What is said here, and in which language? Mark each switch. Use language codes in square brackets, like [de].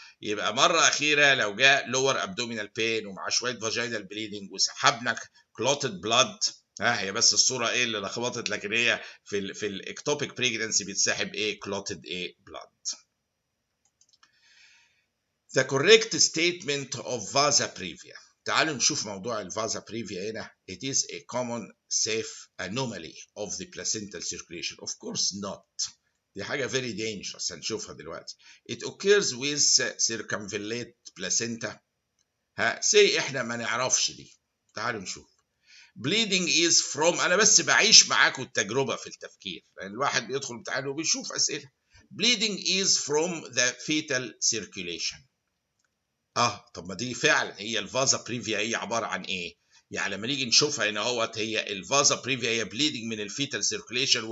[ar] يبقى مره اخيره لو جاء لور ابدومينال بين ومع شويه فاجينال بليدنج وسحبنا كلوتد بلاد، هي بس الصوره ايه اللي لخبطت، لكن هي في الاكتوبيك بريجنانسي بيتسحب ايه كلوتد ايه بلاد. [en] The correct statement of vasa previa. [ar] تعالوا نشوف موضوع الفازا بريفيا هنا. [en] It is a common safe anomaly of the placental circulation. Of course not. [ar] دي حاجة [en] very dangerous [ar] هنشوفها دلوقتي. [en] It occurs with circumvallate placenta. [ar] say احنا ما نعرفش دي. تعالوا نشوف. [en] Bleeding is from، [ar] أنا بس بعيش معاكم التجربة في التفكير، لأن الواحد بيدخل امتحان وبيشوف أسئلة. [en] Bleeding is from the fetal circulation. [ar] طب ما دي فعلا هي الفازا بريفيا هي عباره عن ايه؟ يعني لما نيجي نشوفها هنا هي الفازا بريفيا هي بليدنج من الفيتال سيركوليشن.